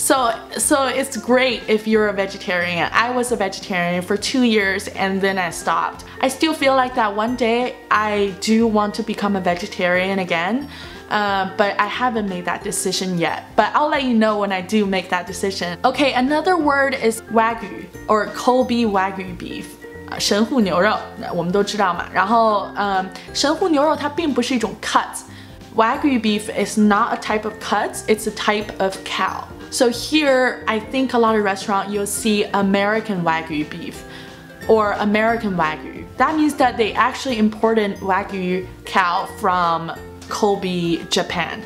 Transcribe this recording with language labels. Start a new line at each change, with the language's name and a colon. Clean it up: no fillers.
English: So it's great if you're a vegetarian. I was a vegetarian for 2 years and then I stopped. I still feel like that one day I do want to become a vegetarian again. But I haven't made that decision yet. But I'll let you know when I do make that decision. Okay, another word is wagyu or Kobe wagyu beef.
Chinese: 神户牛肉，我们都知道嘛。然后，神户牛肉它并不是一种 cut。
English: Wagyu beef is not a type of cuts, it's a type of cow. So here, I think a lot of restaurants you'll see American Wagyu beef or American Wagyu. That means that they actually imported Wagyu cow from Kobe, Japan.